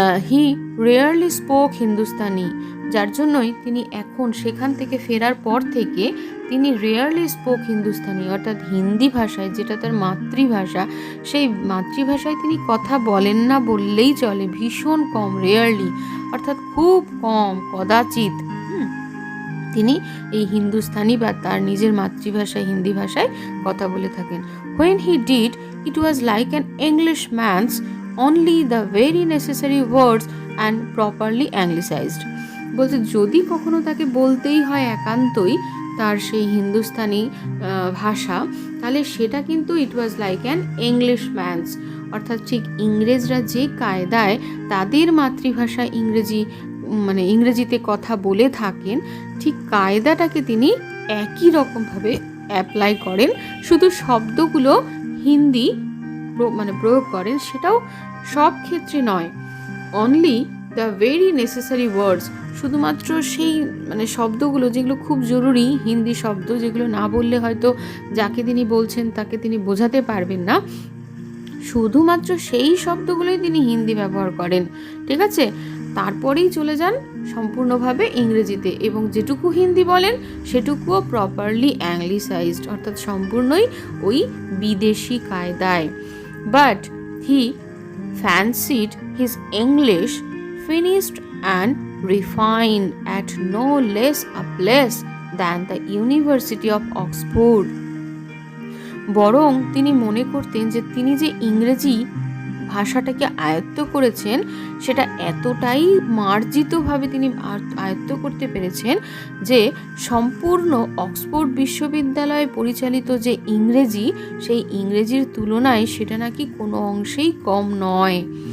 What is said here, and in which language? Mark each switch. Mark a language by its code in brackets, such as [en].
[en] he rarely spoke Hindustani, [bn] যার জন্যই তিনি এখন সেখান থেকে ফেরার পর থেকে তিনি [en] rarely spoke Hindustani, [bn] অর্থাৎ হিন্দি ভাষায়, যেটা তার মাতৃভাষা, সেই মাতৃভাষায় তিনি কথা বলেন না বললেই চলে। ভীষণ কম, রেয়ারলি অর্থাৎ খুব কম, কদাচিৎ তিনি এই হিন্দুস্তানি বা তার নিজের মাতৃভাষায় হিন্দি ভাষায় কথা বলে থাকেন। [en] When he did, it was like an Englishman's only the very necessary words and properly anglicized. [bn] বলতে যদি কখনো তাকে বলতেই হয় একান্তই তার সেই হিন্দুস্তানি ভাষা, তাহলে সেটা কিন্তু [en] it was like an Englishman's, [bn] অর্থাৎ ঠিক ইংরেজরা যে কায়দায় তাদের মাতৃভাষা ইংরেজিতে কথা বলে থাকেন, ঠিক কায়দাটাকে তিনি একই রকমভাবে অ্যাপ্লাই করেন, শুধু শব্দগুলো হিন্দি প্রয়োগ করেন, সেটাও সব ক্ষেত্রে নয়। [en] only the very necessary words, [bn] শুধুমাত্র সেই শব্দগুলো যেগুলো খুব জরুরি, হিন্দি শব্দ যেগুলো না বললে হয়তো যাকে তিনি বলছেন তাকে তিনি বোঝাতে পারবেন না, শুধুমাত্র সেই শব্দগুলোই তিনি হিন্দি ব্যবহার করেন। ঠিক আছে, তারপরেই চলে যান সম্পূর্ণভাবে ইংরেজিতে, এবং যেটুকু হিন্দি বলেন সেটুকুও [en] properly anglicised, [bn] অর্থাৎ সম্পূর্ণই ওই বিদেশি কায়দায়। [en] But he fancied his English finished and refined at no less a place than the University of Oxford. [bn] বরং তিনি মনে করতেন যে তিনি যে ইংরেজি ভাষাটাকে আয়ত্ত করেছেন সেটা এতটাই মার্জিতভাবে তিনি আয়ত্ত করতে পেরেছেন যে সম্পূর্ণ অক্সফোর্ড বিশ্ববিদ্যালয়ে পরিচালিত যে ইংরেজি, সেই ইংরেজির তুলনায় সেটা নাকি কোনো অংশেই কম নয়।